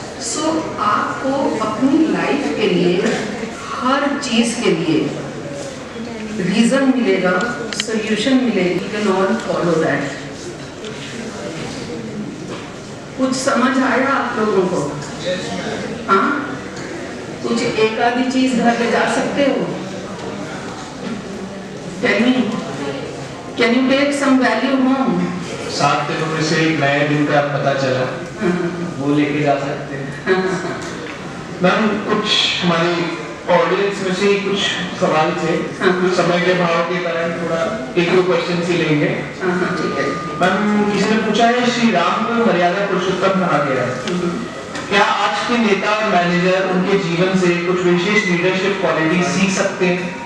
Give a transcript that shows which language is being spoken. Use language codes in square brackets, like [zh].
[hi] सो आपको अपनी लाइफ के लिए हर चीज के लिए रीजन मिलेगा, सोल्यूशन मिलेगी, [en] You can all follow that. [hi] कुछ समझ आया आप लोगों को? हाँ, कुछ एक आधी चीज घर ले जा सकते हो? [en] Tell me, can you take some value home? [hi] 7 दिनों में से एक नए दिन का पता चला, वो लेके जा सकते हैं। मैम, कुछ हमारी ऑडियंस में से कुछ सवाल थे, समय के भाव के कारण थोड़ा 1-2 क्वेश्चन ही लेंगे। ठीक है। मैम, किसी ने पूछा है श्री राम को मर्यादा पुरुषोत्तम कहा गया है, क्या आज के नेता और मैनेजर उनके जीवन से कुछ विशेष लीडरशिप क्वालिटी सीख सकते हैं?